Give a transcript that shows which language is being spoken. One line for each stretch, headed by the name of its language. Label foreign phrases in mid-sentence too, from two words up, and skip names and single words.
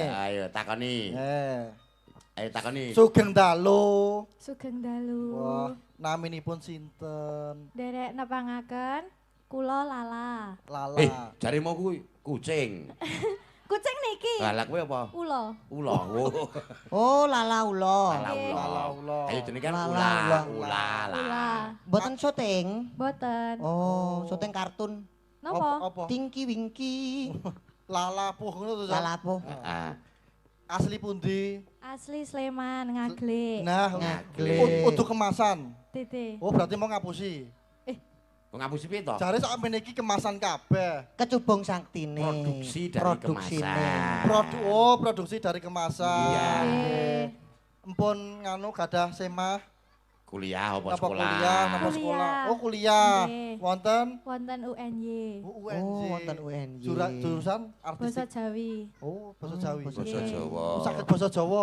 Javanese: Ayo takoni. Ayo takoni. Sugeng dalu. Sugeng dalu. Wah, naminipun sinten? Derek nepangaken kula Lala. Lala. Jarimu kuwi kucing. Kucing niki. Lah kuwi apa? Ula. Ula. Oh. Oh, lala ula. Lala ula. Lala ula. Ayo jenenge kan Lala ula, ula. ula. Ula. Mboten syuting. Boten. Oh, syuting kartun. Napa? Apa? Tinky Winky. Lala puh ngono to. Cak? Lalapo. Heeh. Asli pundi? Asli Sleman Ngaglik. Nah, Ngaglik. Udu kemasan. Titi. Oh, berarti mau ngapusi. Ngapusi piye to? Jare sak meniki kemasan kabeh. Kecubung Saktine.
Indonesian: Produksi dari
Javanese: Produksine. kemasan.
Indonesian: Produksi dari kemasan.
Javanese: Iya. Nggih. Empun nganu gadah semah Kuliah apa napa sekolah? kuliah, napa Kuliah. sekolah. Oh, kuliah. Nggih. Wonten Wonten UNY. UNJ. Oh, wonten UNJ. Jurusan Basa artistik. Jawi. Oh, basa Jawi. basa Basa Nggih. Jawa. Oh, saged basa Jawa.